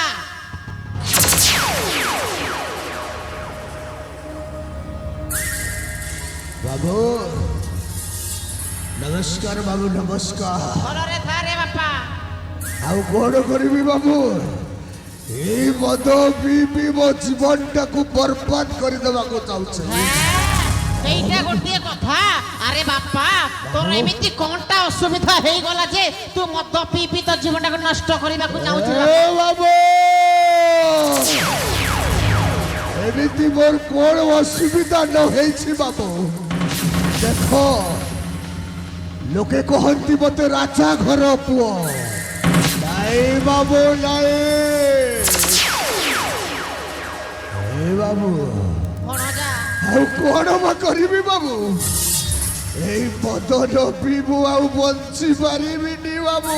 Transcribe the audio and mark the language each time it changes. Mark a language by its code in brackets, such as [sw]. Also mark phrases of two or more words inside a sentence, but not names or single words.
[or] ବାବୁ ନମସ୍କାର ବାବୁ ନମସ୍କାର ଭଲରେ ଥା ରେ ବାପା ଆଉ କଣ କରିବି ବାବୁ ଏଇ ମଦ ପିଇ ମୋ ଜୀବନଟାକୁ ବର୍ବାଦ କରିଦେବାକୁ ଚାହୁଁଛି ସେଇଟା ଗୋଟିଏ କଥା ଆରେ ବାପା ତୋର ଏମିତି କଣଟା ଅସୁବିଧା ହେଇଗଲା ଯେ ତୁ ମଦ ପିଇ ପିଇ ତୋ ଜୀବନଟାକୁ ନଷ୍ଟ କରିବାକୁ ଚାହୁଁଛୁ ବାବୁ ଏମିତି ମୋର କଣ ଅସୁବିଧା ନ ହେଇଛି ବାବୁ ଦେଖ ଲୋକେ କହନ୍ତି ମତେ ରାଜା ଘର ପୁଅ ନାଇଁ ବାବୁ ନାଇଁ ବାବୁ ଆଉ କଣ ବା କରିବି ବାବୁ ଏଇ ମଦ ନ ପିଇବୁ ଆଉ ବଞ୍ଚି ପାରିବିନି ବାବୁ